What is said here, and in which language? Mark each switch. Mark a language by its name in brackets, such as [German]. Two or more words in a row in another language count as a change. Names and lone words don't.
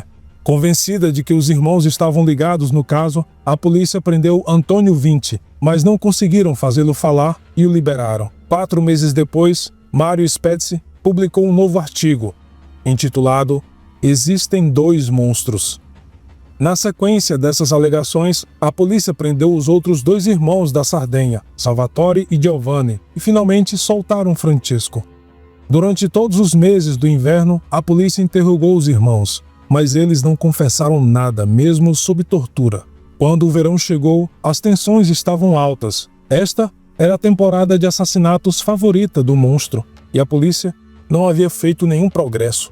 [Portuguese] Convencida de que os irmãos estavam ligados no caso, a polícia prendeu Antônio Vinci, mas não conseguiram fazê-lo falar e o liberaram. 4 meses depois, Mário Spezzi publicou um novo artigo, intitulado Existem 2 monstros. Na sequência dessas alegações, a polícia prendeu os outros 2 irmãos da Sardenha, Salvatore e Giovanni, e finalmente soltaram Francesco. Durante todos os meses do inverno, a polícia interrogou os irmãos, mas eles não confessaram nada, mesmo sob tortura. Quando o verão chegou, as tensões estavam altas. Esta era a temporada de assassinatos favorita do monstro, e a polícia não havia feito nenhum progresso.